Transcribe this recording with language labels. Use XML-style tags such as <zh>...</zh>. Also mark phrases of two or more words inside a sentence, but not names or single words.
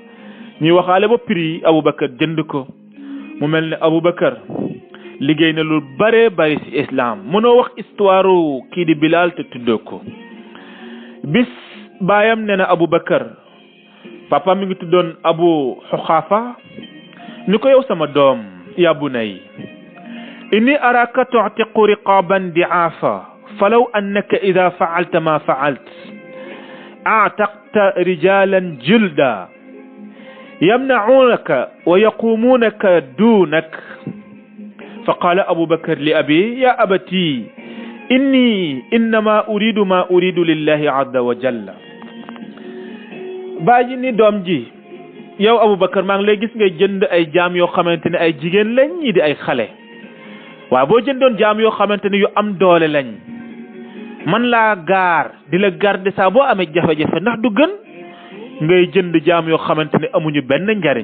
<wo>ñuy waxaale ba prix Abubakar jënd ko mu mel ne Abubakar liggéey na lu bare bari ci islam mënoo wax histoire kii di Bilal te tuddoo ko. bis baayam nee na Abubakar papa mi ngi tuddoon Abu Xuxaafa ni ko yow sama doom</wo> <ar>يا بني إني أراك تعتق رقابا ضعافا فلو أنك إذا فعلت ما فعلت أعتقت رجالا جلدا يمنعونك و يقومونك دونك فقال أبو بكر لأبي يا أبتي إني إنما أريد ما أريد لله عز وجل</ar> <wo>bàyyi ni doom ji yow Aboubacar maa ngi lay gis ngay jënd ay jaam yoo xamante ne ay jigéen lañ ñii di ay xale waaw boo jëndoon jaam yoo xamante ne yu am doole lañ man laa gaar di la garder saa boo amee jafe-jafe ndax du gën ngay jënd jaam yoo xamante ne amuñu benn njariñ.</wo>